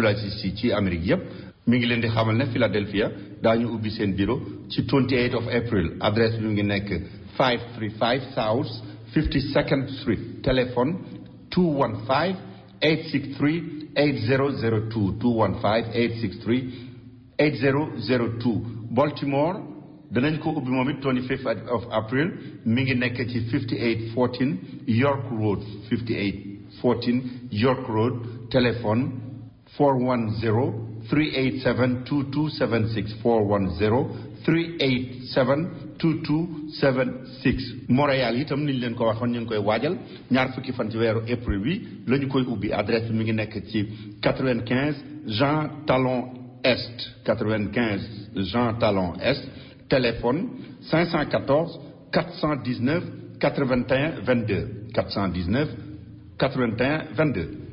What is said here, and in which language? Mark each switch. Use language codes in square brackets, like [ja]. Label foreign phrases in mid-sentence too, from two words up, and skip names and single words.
[wo] Aziz si ci Amérique yëpp mi ngi leen di xamal ne Philadelphia daañu ubbi seen bureau ci 28 [en] of April [wo] adresse bi mu ngi nekk 535 South 52nd Street téléphone 215 863 8002 215 863 8002 Baltimore danañ ko ubbi moom it 25th [en] of April [wo] mi ngi nekk ci 5814 York Road 5814 York Road téléphone 410 387 2276 410 387 2276 Montréal itam niñ leen ko waxoon ñu ngi koy waajal ñaar fukki fan ci weeru avril bi la ñu koy ubbi adresse bi mi ngi nekk ci 95 Jean Talon Est 95 Jean Talon Est téléphone 514 419 81 22 419 81 22.